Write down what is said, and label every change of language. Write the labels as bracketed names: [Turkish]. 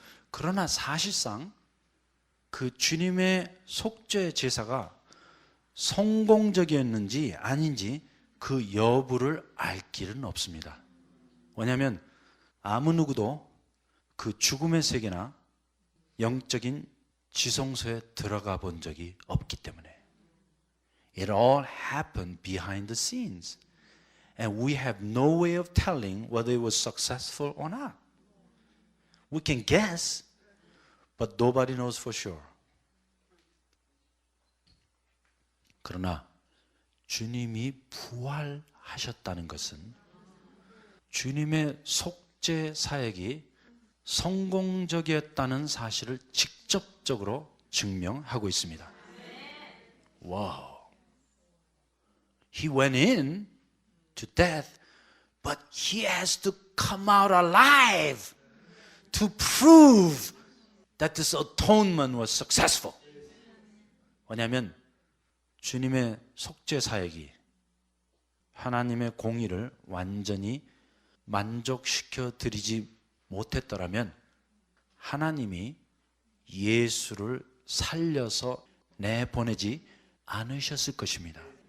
[Korean] 그러나 사실상 그 주님의 속죄 제사가 성공적이었는지 아닌지 그 여부를 알 길은 없습니다. 왜냐하면 아무 누구도 그 죽음의 세계나 영적인 지성소에 들어가 본 적이 없기 때문에. [English] It all happened behind the scenes. And we have no way of telling whether it was successful or not. We can guess, but nobody knows for sure. [Korean] 그러나 주님이 부활하셨다는 것은 주님의 속죄 사역이 성공적이었다는 사실을 직접적으로 증명하고 있습니다. 와우. [English] He went in to death, but he has to come out alive to prove that this atonement was successful. [Korean] 왜냐하면 주님의 속죄 사역이 하나님의 공의를 완전히 만족시켜 드리지 못했더라면 하나님이 예수를 살려서 내보내지 않으셨을 것입니다.